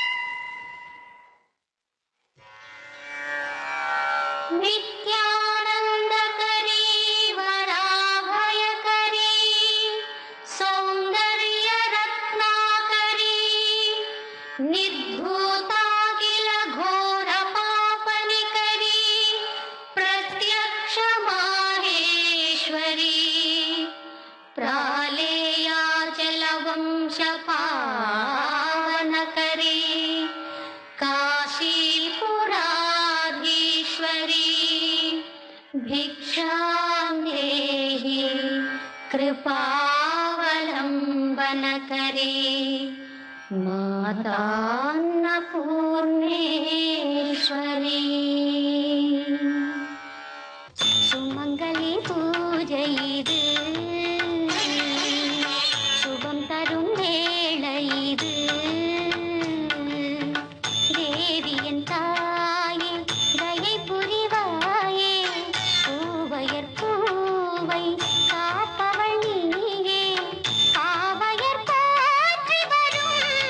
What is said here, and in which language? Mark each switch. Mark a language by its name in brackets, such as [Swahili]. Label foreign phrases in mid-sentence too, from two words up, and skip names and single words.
[Sanskrit] नित्यानन्दकरी वराभयकरी सौन्दर्य रत्नाकरी निर्धूताखिल घोर पापनिकरी प्रत्यक्ष माहेश्वरी प्रालेयाचल वंश पावनकरी काशीपुराधीश्वरी भिक्षां देहि कृपावलम्बनकरी मातान्नपूर्णेश्वरी [Tamil] சுமங்கலி பூஜை இது சுபம் தரும் வேளை இது தேவியன் தாயே தயை புரிவாயே பூவையர் பூவை காப்பவள் நீயே காவையர் போற்றி வரும்